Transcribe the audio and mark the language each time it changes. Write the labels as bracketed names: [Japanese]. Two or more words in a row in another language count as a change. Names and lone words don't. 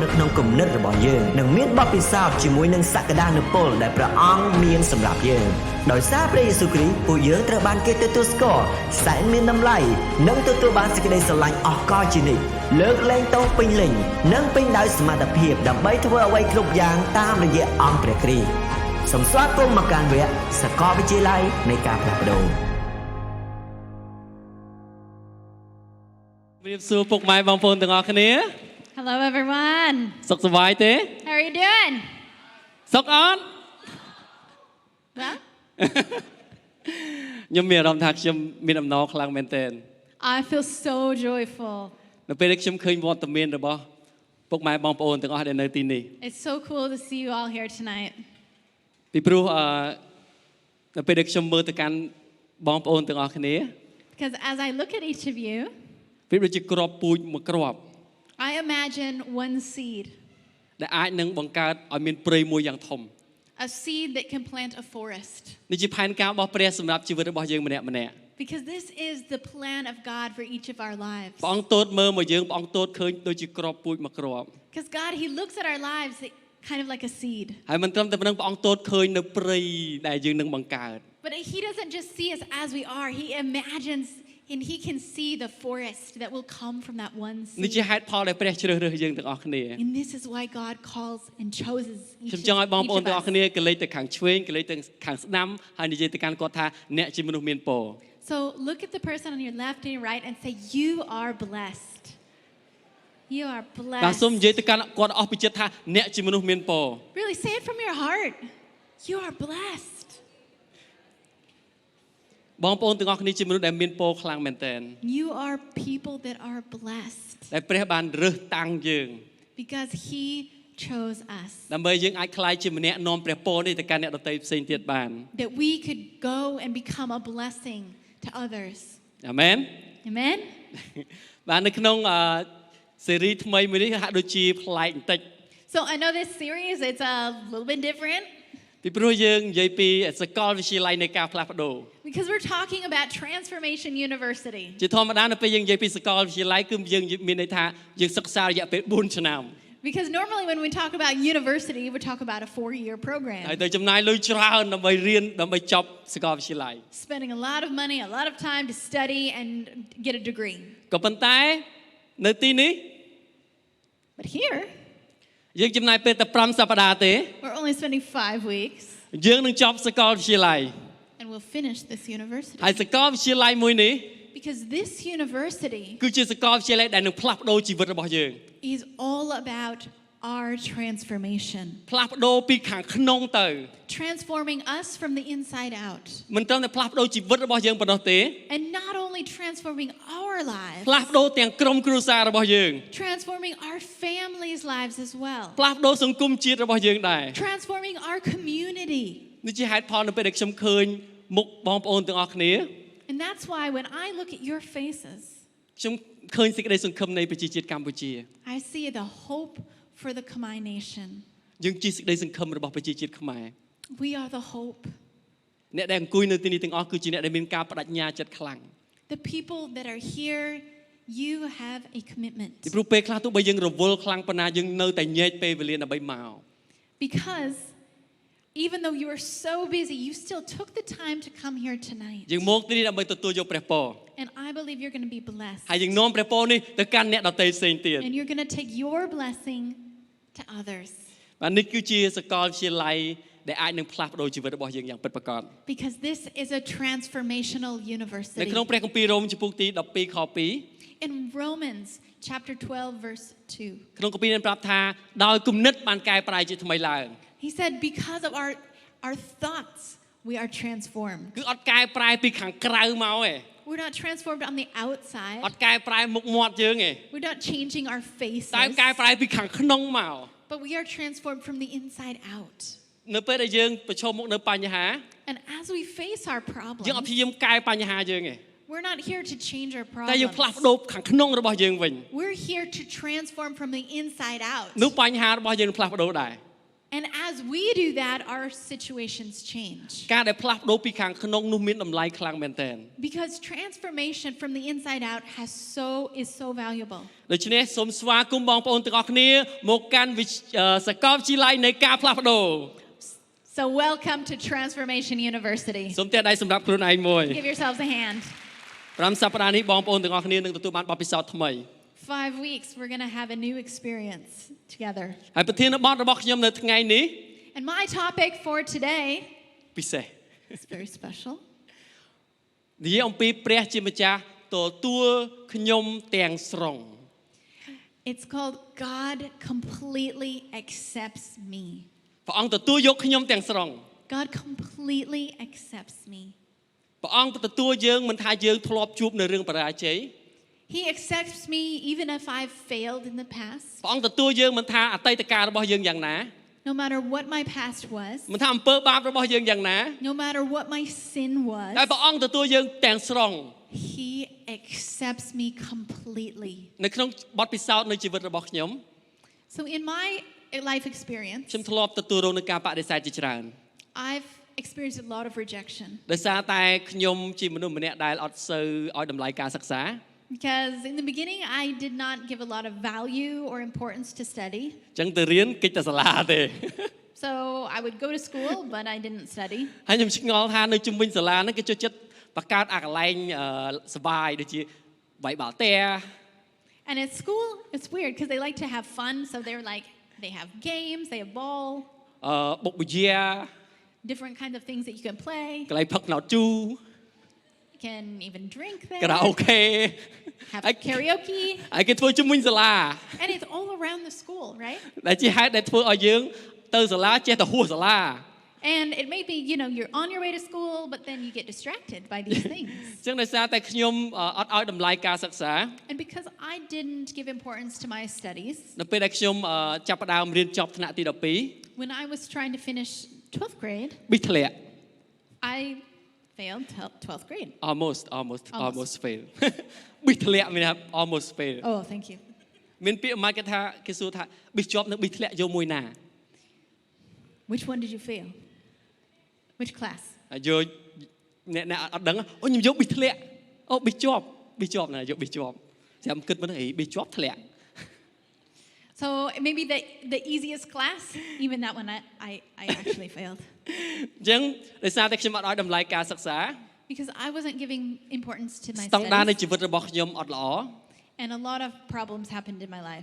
[Khmer] នៅក្នុងគំនិតរបស់យើងនិងមានបទពិសោធន៍ជាមួយនឹងសក្តានុពលដែលព្រះអង្គមានសម្រាប់យើងដោយសារព្រះយេស៊ូវគ្រីស្ទពួកយើងត្រូវបានគេទទួលស្គាល់សែនមានតម្លៃនិងទទួលបានសេចក្តីស្រឡាញ់អស់កលជានិច្ចលើកលែងទោសពេញលេញនិងពេញដោយសមត្ថភាពដើម្បីធ្វើអ្វីគ្រប់យ៉ាងតាមរយៈអង្គព្រះគ្រីស្ទសូមស្វាគមន៍មកកាន់វគ្គសាកលវិទ្យាល័យនៃការផ្លាស់ប្ដូរ [English] Hello everyone. [Khmer] សុខសប្បាយទេ [English] How are you doing? [Khmer] សុខអត់ [English] Well, [Khmer] ខ្ញុំមានអារម្មណ៍ថាខ្ញុំមានអំណរខ្លាំងមែនទែន [English] I feel so joyful. [Khmer] នៅពេលដែលខ្ញុំឃើញវត្តមានរបស់ពុកម៉ែបងប្អូនទាំងអស់ដែលនៅទីនេះ [English] It's so cool to see you all here tonight. [Khmer] ពីព្រោះនៅពេលដែលខ្ញុំមើលទៅកាន់បងប្អូនទាំងអស់គ្នា [English] Because as I look at each of you, [Khmer] វាដូចជាគ្រាប់ពូជមួយគ្រាប់ [English] I imagine one seed. [Khmer] ដែលអាចនឹងបង្កើតឲ្យមានព្រៃមួយយ៉ាងធំ [English] A seed that can plant a forest. [Khmer] នេះជាផែនការរបស់ព្រះសម្រាប់ជីវិតរបស់យើងម្នាក់ៗ [English] Because this is the plan of God for each of our lives. [Khmer] ព្រះអង្គទតមើលមកយើងព្រះអង្គទតឃើញដូចជាគ្រាប់ពូជមួយគ្រាប់ [English] Because God, He looks at our lives kind of like a seed. [Khmer] ហើយមិនត្រឹមតែប៉ុណ្្នឹងព្រះអង្គទតឃើញនៅព្រៃដែលយើងនឹងបង្កើត [English] But He doesn't just see us as we are. He imagines and He can see the forest that will come from that one seed. [Khmer] នេះជាហេតុផលដែលព្រះជ្រើសរើសយើងទាំងអស់គ្នា [English] And this is why God calls and chooses each [Khmer] ខ្ញុំចង់ឲ្យបងប្អូន [English] of [Khmer] ទាំងអស់ [English] us. [Khmer] គ្នាកលេចទៅខាងឆ្វេងកលេចទៅខាងស្ដាំហើយនិយាយទៅកាន់គាត់ថាអ្នកជាមនុស្សមានពរ [English] So look at the person on your left and your right and say, you are blessed. [Khmer] You are [English] បាទសូម [Khmer] blessed. [English] និយាយទៅកាន់គាត់អស់ពីចិត្តថាអ្នកជាមនុស្សមានពរ [Khmer] Really, say it from your heart. [English] You are blessed. [Khmer] បងប្អូនទាំងអស់គ្នាជាមនុស្សដែលមានពរខ្លាំងមែនទែន [English] You are people that are blessed [Khmer] ដែលព្រះបានរើសតាំងយើង [English] because He chose us. [Khmer] ដើម្បីយើងអាចក្លាយជាម្នាក់នាំព្រះពរនេះទៅកាន់អ្នកដទៃផ្សេងទៀតបាន [English] That we could go and become a blessing to others. [Khmer] អាមែន [English] Amen? [Khmer] បាទនៅក្នុងស៊េរីថ្មីមួយនេះហាក់ដូចជាប្លែកបន្តិច [English] So I know this series, it's a little bit different. [Khmer] ពីព្រោះយើងនិយាយពីសាកលវិទ្យាល័យនៃការផ្លាស់ប្ដូរ [English] Because we're talking about Transformation University. [Khmer] ជាធម្មតានៅពេលយើងនិយាយពីសាកលវិទ្យាល័យគឺយើងមានន័យថាយើងសិក្សារយៈពេល4ឆ្នាំ [English] Because normally when we talk about university, we talk about a 4-year [Khmer] ហើយ [English] program. [Khmer] ទៅចំណាយលុយច្រើនដើម្បីរៀនដើម្បីចប់សាកលវិទ្យាល័យ [English] Spending a lot of money, a lot of time to study and get a degree. [Khmer] ក៏ប៉ុន្តែនៅទីនេះ [English] But here, [Khmer] យើងចំណាយពេលតែ5សប្តាហ៍ទេ [English] we're only spending 5 weeks [Khmer] យើងនឹងចប់សាកលវិទ្យាល័យ [English] and we'll finish this university. [Khmer] ហើយសាកលវិទ្យាល័យមួយនេះ [English] Because this university [Khmer] គឺជាសាកលវិទ្យាល័យដែលនឹងផ្លាស់ប្ដូរជីវិតរបស់យើង [English] is all about our transformation. [Khmer] ផ្លាស់ប្ដូរពីខាងក្នុងទៅ [English] Transforming us from the inside out. [Khmer] មិនត្រឹមតែផ្លាស់ប្ដូរជីវិតរបស់យើងប៉ុណ្ណោះទេ [English] And not only transforming our lives, [Khmer] ផ្លាស់ប្ដូរទាំងក្រុមគ្រួសាររបស់យើង [English] transforming our families' lives as well. [Khmer] ផ្លាស់ប្ដូរសង្គមជាតិរបស់យើងដែរ [English] Transforming our community. [Khmer] នេះជាហេតុផលនៅពេលដែលខ្ញុំឃើញមុខបងប្អូនទាំងអស់គ្នា [English] And that's why when I look at your faces, [Khmer] ខ្ញុំឃើញសេចក្តីសង្ឃឹមនៃប្រជាជាតិកម្ពុជា [English] I see the hope for the Khmer nation. [Khmer] យើងជាសេចក្តីសង្ឃឹមរបស់ប្រជាជាតិខ្មែរ [English] We are the hope. [Khmer] អ្នកដែលអង្គុយនៅទីនេះទាំងអស់គឺជាអ្នកដែលមានការបដិញ្ញាចិត្តខ្លាំង [English] The people that are here, you have a commitment. [Khmer] ពីព្រោះពេលខ្លះទោះបីយើងរវល់ខ្លាំងប៉ុណ្ណាយើងនៅតែញែកពេលវេលាដើម្បីមក [English] Because even though you are so busy, you still took the time to come here tonight. [Khmer] យើងមកទីនេះដើម្បីទទួលយកព្រះពរ [English] And I believe you're going to be blessed. [Khmer] ហើយយើងនាំព្រះពរនេះទៅកាន់អ្នកដទៃផ្សេងទៀត [English] And you're going to take your blessing to others. [Khmer] បាទនេះគឺជាសាកលវិទ្យាល័យដែលអាចនឹងផ្លាស់ប្ដូរជីវិតរបស់យើងយ៉ាងពិតប្រាកដ [English] Because this is a transformational [Khmer] នៅ [English] university. [Khmer] ក្នុងព្រះគម្ពីររ៉ូមជំពូកទី12ខ2 [English] In Romans chapter 12 verse 2. [Khmer] ក្នុងគម្ពីរនេះប្រាប់ថាដោយគំនិតបានកែប្រែជាថ្មីឡើង [English] He said because of our thoughts we are transformed. [Khmer] គឺអត់កែប្រែពីខាងក្រៅមកទេ [English] We're not transformed on the [Khmer] អ [English] outside. [Khmer] ត់កែប្រែមុខមាត់យើងទេ [English] We're not changing our [Khmer] តែ [English] faces. [Khmer] កែប្រែពីខាងក្នុងមក [English] But we are transformed from the inside out. [Khmer] នៅពេលដែលយើងប្រឈមមុខនៅបញ្ហា [English] And as we face our [Khmer] យើងអត់ព្ [English] problems, [Khmer] យាយាមកែបញ្ហាយើងទេ [English] we're not here to change our [Khmer] តែយើងផ្លាស់ [English] problems. [Khmer] ប្ដូរខាងក្នុងរបស់យើងវិញ [English] We're here to transform from the inside out. [Khmer] នោះបញ្ហារបស់យើងផ្លាស់ប្ដូរដែរ [English] And as we do that, our situations change. [Khmer] ការដែលផ្លាស់ប្ដូរពីខាងក្នុងនោះមានតម្លៃខ្លាំងមែនទែន [English] Because transformation from the inside out is so valuable. [Khmer] ដូច្នេះសូមស្វាគមន៍បងប្អូនទាំងអស់គ្នាមកកាន់សាកលវិទ្យាល័យនៃការផ្លាស់ប្ដូរ [English] So welcome to Transformation University. [Khmer] សូមទះដៃសម្រាប់ខ្លួនឯងមួយ [English] Give yourselves a hand. [Khmer] 5សប្តាហ៍នេះបងប្អូនទាំងអស់គ្នានឹងទទួលបានបទពិសោធន៍ថ្មី [English] 5 weeks, we're going to have a new experience together. [Khmer] ហើយប្រធានបទរបស់ខ្ញុំនៅថ្ងៃនេះ [English] And my topic for today [Khmer] ពិសេស [English] is very special. [Khmer] និយាយអំពីព្រះជាម្ចាស់ទទួលខ្ញុំទាំងស្រុង [English] It's called God completely accepts me. [Khmer] ព្រះអង្គទទួលយកខ្ញុំទាំងស្រុង [English] God completely accepts me. [Khmer] ព្រះអង្គទទួលយើងមិនថាយើងធ្លាប់ជួបនៅរឿងបរាជ័យ [English] He accepts me even if I've failed in the past. [Khmer] ព្រះអង្គទទួលយើងមិនថាអតីតកាលរបស់យើងយ៉ាងណា [English] No matter what my past was, [Khmer] មិនថាអំពើបាបរបស់យើងយ៉ាងណា [English] no matter what my sin [Khmer] តែ [English] was, [Khmer] ព្រះអង្គទទួលយើងទាំងស្រុង [English] He accepts me completely. [Khmer] នៅក្នុងបទពិសោធន៍នៃជីវិតរបស់ខ្ញុំ [English] So in my life experience, [Khmer] ខ្ញុំធ្លាប់ទទួលរងនឹងការបដិសេធជាច្រើន [English] I've experienced a lot of rejection. [Khmer] ដោយសារតែខ្ញុំជាមនុស្សម្នាក់ដែលអត់សូវឲ្យតម្លៃការសិក្សា [English] Because in the beginning, I did not give a lot of value or importance to study. [Khmer] អញ្ចឹងទៅរៀនកិច្ចតែសាលាទេ [English] So I would go to school, but I didn't study. [Khmer] ហើយខ្ញុំឆ្ងល់ថានៅជុំវិញសាលាហ្នឹងគេចូលចិត្តបង្កើតអាកន្លែងសប្បាយដូចជាបាយបាល់ទះ [English] And at school, it's weird because they like to have fun. So they're like, they have games, they have ball, [Khmer] បុកបជា [English] different kinds of things that you can play. [Khmer] កន្លែងផឹកណោតជូ [English] You can even drink [Khmer] ការ៉ា [English] there, [Khmer] អូខេ [English] have karaoke. [Khmer] ហើយគេធ្វើជុំវិញសាលា [English] And it's all around the school, right? [Khmer] ដែលជាហេតុដែលធ្វើឲ្យយើងទៅសាលាចេះតែហួសសាលា [English] And it may be, you know, you're on your way to school, but then you get distracted by these things. [Khmer] អញ្ចឹងដោយសារតែខ្ញុំអត់ឲ្យតម្លៃការសិក្សា [English] And because I didn't give importance to my studies, [Khmer] នៅពេលដែលខ្ញុំចាប់ផ្ដើមរៀនចប់ថ្នាក់ទី [English] when I was trying to finish 12th grade, [Khmer] 12ប៊ីធ្លាក់ [English] I failed 12th grade. almost fail [Khmer] ប៊ីធ្លាក់មានថា [English] almost fail Oh, thank you. [Khmer] មានពាក្យមួយគេថាគេសួរថាប៊ីជាប់នៅប៊ីធ្លាក់យកមួយណា [English] Which one did you fail? Which class? [Khmer] ហើយយកអ្នកអត់ដឹងអូខ្ញុំយកប៊ីធ្លាក់អូប៊ីជាប់ណាយកប៊ីជាប់ស្រាប់គិតមើលអីប៊ីជាប់ធ្លាក់ [English] So maybe the easiest class, even that one I actually failed. [Khmer] អញ្ចឹងដោយសារតែខ្ញុំអត់ឲ្យតម្លៃការសិក្សា [English] Because I wasn't giving importance to my [Khmer] ស្តង់ដារនៃ [English] studies. [Khmer] ជីវិតរបស់ខ្ញុំអត់ល្អ [English] And a lot of problems happened in my life.